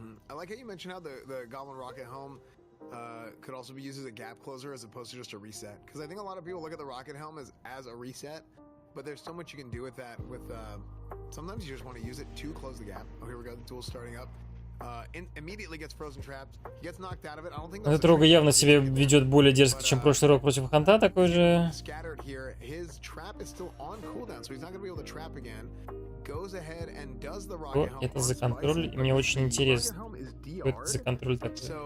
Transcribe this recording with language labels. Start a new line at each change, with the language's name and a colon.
English: I like how you mentioned how the Goblin Rocket Helm could also be used as a gap closer as opposed to just a reset. Because I think a lot of people look at the Rocket Helm as a reset, but there's so much you can do with that. Sometimes you just want to use it to close the gap. Oh, here we go. The duel's starting up. Immediately gets frozen trapped. He gets knocked out of it. I don't think
Russian: Этот Рога явно себя ведет более дерзко, чем прошлый Рог против Ханта, такой же.
English: Scattered here. His trap is still on cooldown, so he's not going to be able to trap again. Goes ahead and does the Rocket Helm.
Russian: Это за контроль, и мне очень интересно, что это за контроль такой.